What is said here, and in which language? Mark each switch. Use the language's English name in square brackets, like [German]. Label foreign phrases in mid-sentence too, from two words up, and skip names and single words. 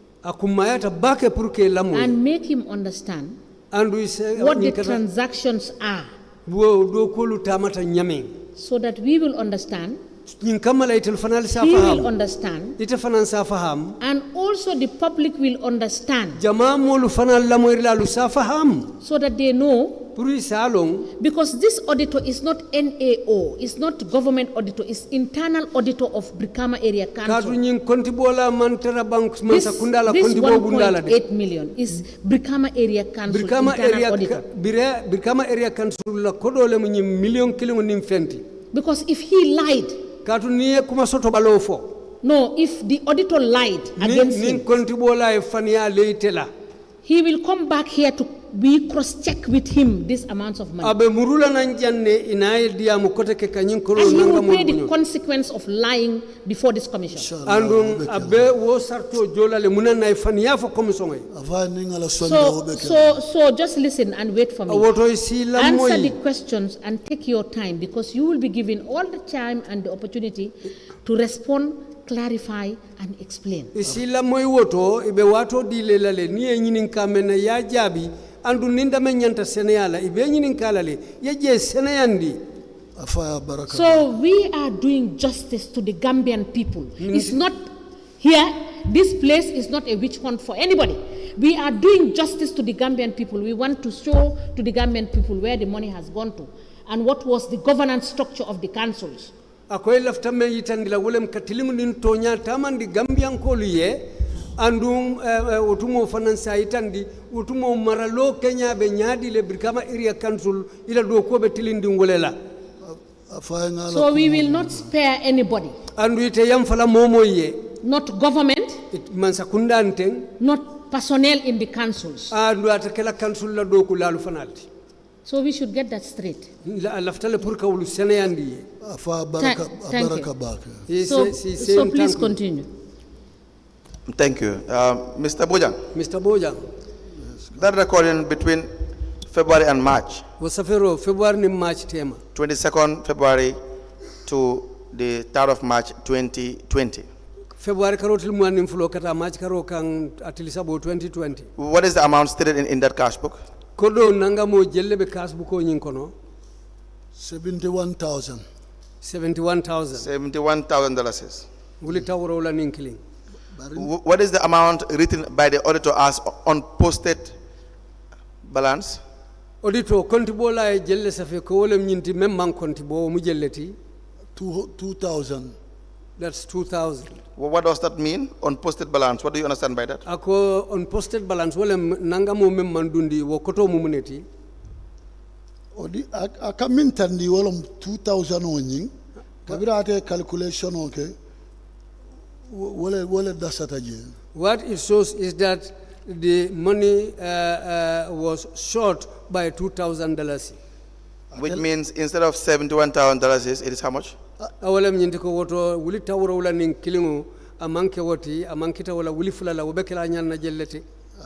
[English] and make him understand what the transactions are, so that we will understand, he will understand, and also the public will understand, so that they know. Because this auditor is not NAO, it's not government auditor, it's internal auditor of Brikama Area Council. This 1.8 million is Brikama Area Council internal auditor. [Jola-Fonyi] Brikama Area Council la kodole mwenye million kilo nimfenti. [English] Because if he lied, no, if the auditor lied against him, he will come back here to we cross-check with him this amount of money. And he will pay the consequence of lying before this commission. So just listen and wait for me. Answer the questions and take your time, because you will be given all the time and the opportunity to respond, clarify and explain. [Jola-Fonyi] Andu ninda menyanta seneyala ibenyi nkalale yeje seneyandi. [English] So we are doing justice to the Gambian people. It's not here, this place is not a witch hunt for anybody. We are doing justice to the Gambian people. We want to show to the Gambian people where the money has gone to and what was the governance structure of the councils. [Jola-Fonyi] Akoy lafta me yitandila wolem katilingu nintonya tamandi Gambian koluye andung utumo finansa itandi utumo maralo Kenya be nyadi le Brikama Area Council ila do ko be tilindi ngolela. [English] So we will not spare anybody. [Jola-Fonyi] Andu ite yam fala momoye. [English] Not government. [Jola-Fonyi] Mansakunda anteng. [English] Not personnel in the councils. [Jola-Fonyi] Andu atakela council la do ko lalu fanalti. [English] So we should get that straight. [Jola-Fonyi] Laftale pour ka wulu seneyandi. [English] So please continue. Thank you. Mr. Bojang. Mr. Bojang. That recording between February and March. February and March tema. 22nd February to the 3rd of March 2020. [Jola-Fonyi] February karotil muanim fulo kata March karo kang atilisabo 2020. [English] What is the amount stated in that cash book? [Jola-Fonyi] Kodo nanga mo jelle be [English] cash book [Jola-Fonyi] o nyinkono. [English] 71,000. $71,000. [Jola-Fonyi] Wuli tawro la ninkiling. [English] What is the amount written by the auditor as unposted balance? [Jola-Fonyi] Auditor kontibola e jelle safe ko wolem nyinti mem man kontibo mu jelleti [English] 2,000. That's 2,000. What does that mean? Unposted balance. What do you understand by that? [Jola-Fonyi] Ako [English] unposted balance [Jola-Fonyi] wolem nanga mo mem man dundi wo koto mu muneti. Odi akamintandi wolem 2,000 onyin. Kabira ate calculation okay. What [English] it shows is that the money was short by $2,000. Which means instead of $71,000, it is how much? [Jola-Fonyi] Awalem nyindiko woto wuli tawro wala nin kilingu amanke woti amankita wala wuli fulala wobekela nyanna jelleti.